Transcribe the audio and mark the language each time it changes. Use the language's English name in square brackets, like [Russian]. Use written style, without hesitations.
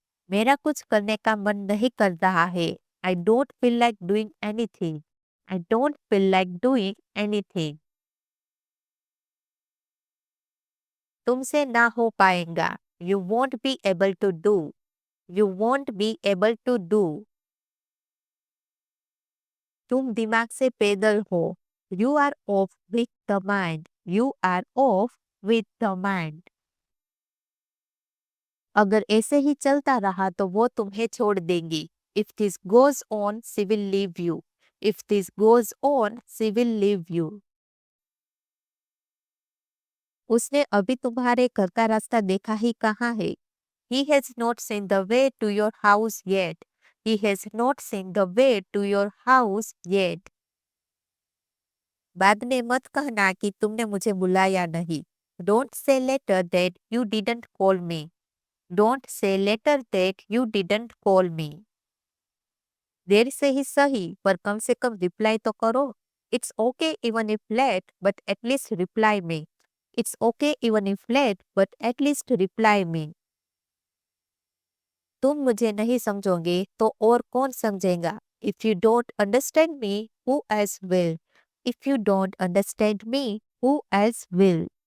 [Hindi] मेरा कुछ करने का मन नहीं कर रहा है। [English] I don't feel like doing anything. I don't feel like doing anything. [Hindi] तुमसे ना हो पाएगा। [English] You won't be able to do. You won't be able to do. [Hindi] तुम दिमाग से पैदल हो। [English] You are off with the mind. You are off with the mind. [Hindi] अगर ऐसे ही चलता रहा तो वो तुम्हें छोड़ देंगी। [English] If this goes on, she will leave you. If this goes on, she will leave you. [Hindi] उसने अभी तुम्हारे घर का रास्ता देखा ही कहाँ है? [English] He has not seen the way to your house yet. He has not seen the way to your house yet. [Hindi] बाद में मत कहना कि तुमने मुझे बुलाया नहीं. [English] Don't say later that you didn't call me. Don't say later that you didn't call me. [Hindi] देर से ही सही पर कम से कम रिप्लाई तो करो. [English] It's okay even if late, but at least reply me. It's okay even if late, but at least reply me. [Hindi] तुम मुझे नहीं समझोगे तो और कौन समझेगा? [English] If you don't understand me, who else will? If you don't understand me, who else will?